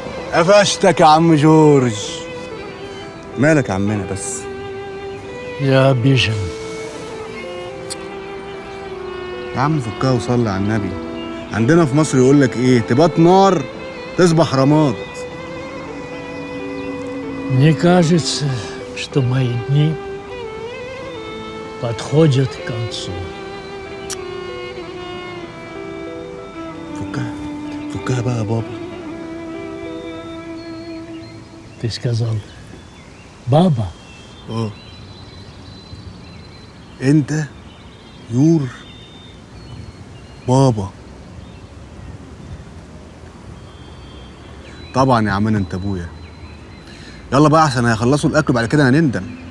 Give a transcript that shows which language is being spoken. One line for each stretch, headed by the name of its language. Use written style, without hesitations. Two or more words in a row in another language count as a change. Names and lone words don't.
Arabic: قفشتك يا عم جورج. مالك يا عمنا بس؟ يا بيجن، يا عم فكها وصلي على النبي. عندنا في مصر يقول لك ايه؟ تبات نار تصبح رماد.
Russian: мне кажется, что мои дни подходят к концу.
Arabic: فكها بقى يا بابا.
Russian: Ты сказал баба?
Arabic: اه انت يور بابا. طبعا يا عمنا انت ابويا. يلا بقى عشان هيخلصوا الاكل بعد كده هنندم.